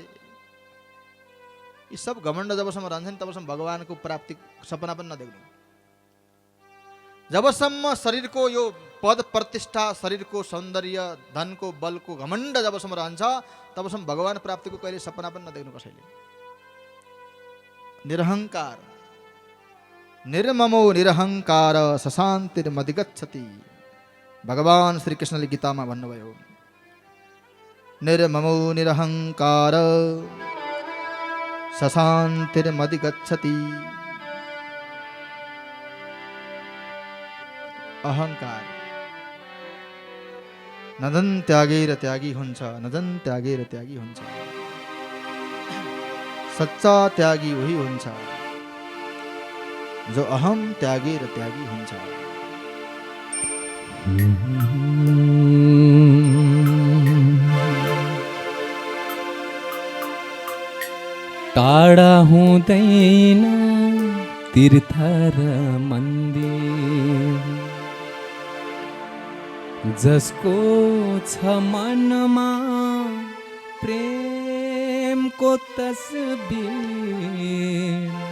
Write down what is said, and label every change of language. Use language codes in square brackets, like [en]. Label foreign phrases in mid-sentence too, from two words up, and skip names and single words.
[ne] यी सब घमण्ड जबसम्म रहन्छ नि तबसम्म भगवानको प्राप्ति सपना पनि नदेख्नु। जबसम्म शरीरको यो पद प्रतिष्ठा, शरीरको सौन्दर्य, धनको बलको घमण्ड जबसम्म रहन्छ तबसम्म भगवान प्राप्तिको कहिले सपना पनि नदेख्नु कसैले। [sa] निरहंकार, निर्ममो निरहंकार सशान्तिर्मधिगच्छति, [ne] भगवान श्री कृष्णले गीतामा भन्नुभयो। [sa] निर्ममो निरहंकार सशान्तिर्मधिगच्छति। [ne] अहंकार नदन त्यागेर त्यागी हुन्छ, नदन त्यागेर त्यागी हुन्छ। सच्चा त्यागी वही हुन्छ जो अहम त्यागेर त्यागी हुन्छ। टाढा हुँदैन तीर्थ र मन्दिर, जसको छ मनमा प्रेमको तस्बिर।